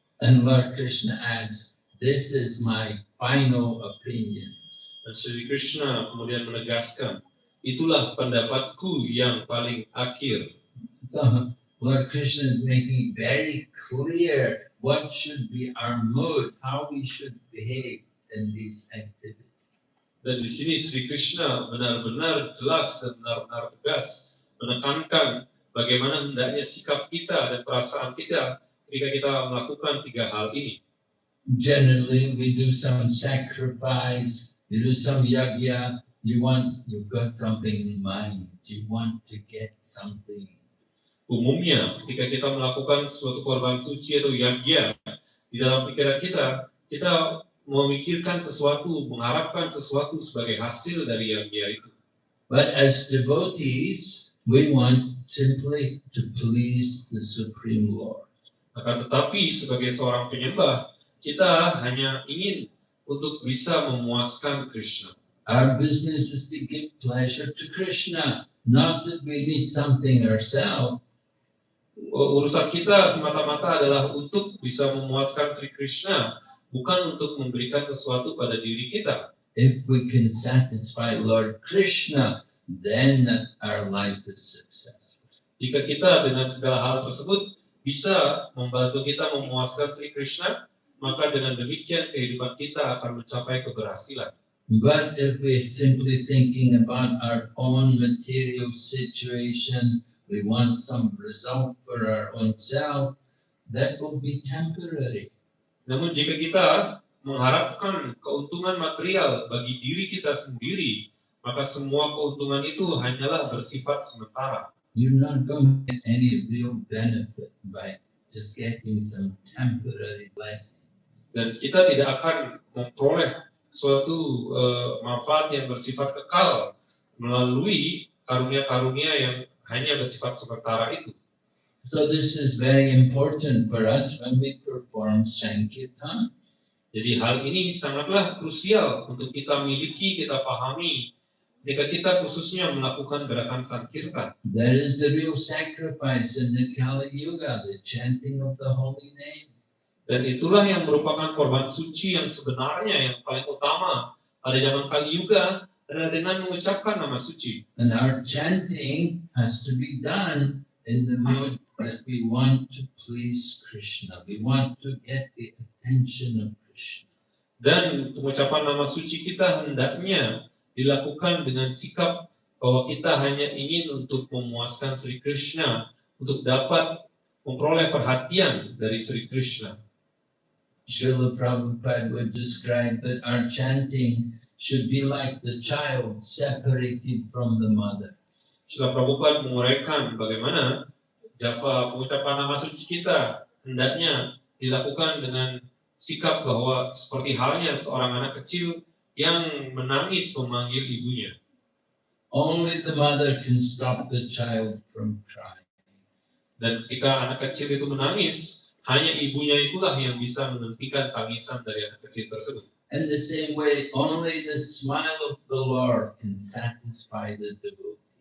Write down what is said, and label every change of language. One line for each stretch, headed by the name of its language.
English: And Lord Krishna adds, this is my final opinion.
Indonesian: Dan Sri Krishna kemudian menegaskan, itulah pendapatku yang paling akhir.
English: So Lord Krishna is making very clear what should be our mood, how we should behave in these activities.
Indonesian: Dan di sini Sri Krishna benar-benar jelas dan benar-benar tegas menekankan bagaimana hendaknya sikap kita dan perasaan kita ketika kita melakukan tiga hal ini.
English: Generally, we do some sacrifice, you do some yajna, you've got something in mind, you want to get something.
Indonesian: Umumnya, ketika kita melakukan suatu korban suci atau yajna, di dalam pikiran kita memikirkan sesuatu, mengharapkan sesuatu sebagai hasil dari yajna itu.
English: But as devotees, we want simply to please the Supreme Lord.
Indonesian: Akan tetapi, sebagai seorang penyembah, kita hanya ingin untuk bisa memuaskan Krishna.
English: Our business is to give pleasure to Krishna, not that we need something ourselves.
Indonesian: Urusan kita semata-mata adalah untuk bisa memuaskan Sri Krishna, bukan untuk memberikan sesuatu pada diri kita.
English: If we can satisfy Lord Krishna, then our life is successful.
Indonesian: Jika kita dengan segala hal tersebut bisa membantu kita memuaskan Sri Krishna, maka dengan demikian kehidupan kita akan mencapai keberhasilan.
English: But if we're simply thinking about our own material situation, we want some result for our own self, that will be temporary.
Indonesian: Namun jika kita mengharapkan keuntungan material bagi diri kita sendiri, maka semua keuntungan itu hanyalah bersifat sementara.
English: You're not going to get any real benefit by just getting some temporary blessings.
Indonesian: Dan kita tidak akan memperoleh suatu manfaat yang bersifat kekal melalui karunia-karunia yang hanya bersifat sementara itu.
English: So this is very important for us when we perform Sankirtan.
Indonesian: Jadi hal ini sangatlah krusial untuk kita miliki, kita pahami jika kita khususnya melakukan gerakan Sankirtan.
English: That is the real sacrifice in the Kali Yuga, the chanting of the holy name.
Indonesian: Dan itulah yang merupakan korban suci yang sebenarnya yang paling utama pada zaman Kali Yuga adalah dengan mengucapkan nama suci.
English: And our chanting has to be done in the mood that we want to please Krishna. We want to get the attention of Krishna.
Indonesian: Dan pengucapan nama suci kita hendaknya dilakukan dengan sikap bahwa kita hanya ingin untuk memuaskan Sri Krishna, untuk dapat memperoleh perhatian dari Sri Krishna.
English: Srila Prabhupada would describe that our chanting should be like the child separated from the mother.
Indonesian: Srila Prabhupada menguraikan bagaimana pengucapan nama suci kita hendaknya dilakukan dengan sikap bahwa seperti halnya seorang anak kecil yang menangis memanggil ibunya.
English: Only the mother can stop the child from crying.
Indonesian: Dan ketika anak kecil itu menangis, hanya ibunya itulah yang bisa menghentikan tangisan dari anak kecil tersebut.
English: In the same way, only the smile of the Lord can satisfy the devotee.